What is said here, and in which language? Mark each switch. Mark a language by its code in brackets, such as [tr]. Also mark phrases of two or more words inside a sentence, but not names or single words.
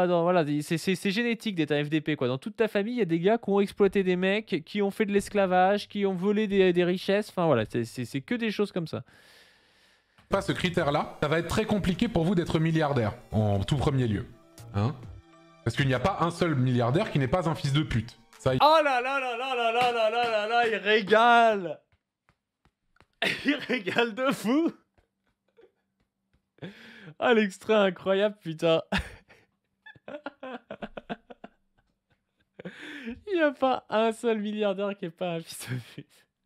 [fr] voilà, c'est génétique d'être un FDP, quoi. Dans toute ta famille, il y a des gars qui ont exploité des mecs, qui ont fait de l'esclavage, qui ont volé des richesses. Enfin voilà, c'est que des choses comme ça. Pas ce critère-là, ça va être très compliqué pour vous d'être milliardaire, en tout premier lieu. Hein? Parce qu'il n'y a pas un seul milliardaire qui n'est pas un fils de pute. Ça, Oh là là là là là là là là là là, il régale. Il régale de fou. Ah, l'extrait incroyable, putain. Il n'y a pas un seul milliardaire qui n'est pas un fils de pute.